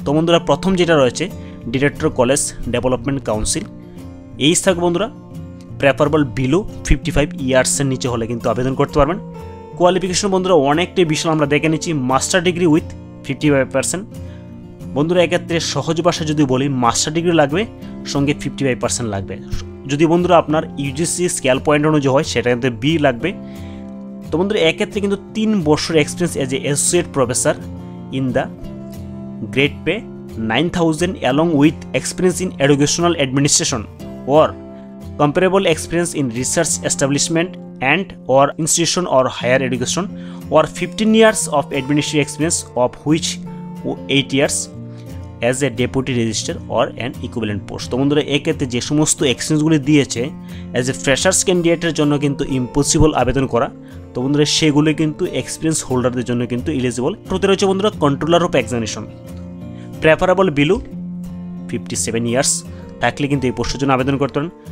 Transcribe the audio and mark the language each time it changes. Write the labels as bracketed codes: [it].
[bn] তো বন্ধুরা প্রথম যেটা রয়েছে director college development council, age থাকবে বন্ধুরা প্রেফারেবল বিলো 55 ইয়ার্সের নিচে হলে কিন্তু আবেদন করতে পারবেন। কোয়ালিফিকেশন বন্ধুরা অনেকটাই বিষয় আমরা দেখে নিচ্ছি, মাস্টার ডিগ্রি উইথ 55%। বন্ধুরা এক্ষেত্রে সহজ ভাষা যদি বলি মাস্টার ডিগ্রি লাগবে, সঙ্গে 55% লাগবে। যদি বন্ধুরা আপনার ইউজিসি স্কেল পয়েন্ট অনুযায়ী হয় সেটা কিন্তু বি লাগবে। তো বন্ধুরা এক্ষেত্রে কিন্তু 3 বছর [en] Experience as a associate professor in the grade pay 9,000 along with experience in educational administration or comparable experience in research establishment and or institution or higher education or 15 years of administrative experience of which 8 years as a deputy registrar or an equivalent post। [bn] তো বন্ধুরা এক্ষেত্রে যে সমস্ত এক্সপিরিয়েন্সগুলি দিয়েছে as a freshers ক্যান্ডিডেটের জন্য কিন্তু impossible আবেদন করা। তো বন্ধুরা সেগুলো কিন্তু এক্সপিরিয়েন্স হোল্ডারদের জন্য কিন্তু এলিজিবল। প্রতি রয়েছে বন্ধুরা controller of examination, preferable below 57 years থাকলে কিন্তু এই পোস্টের জন্য আবেদন করতে পারেন।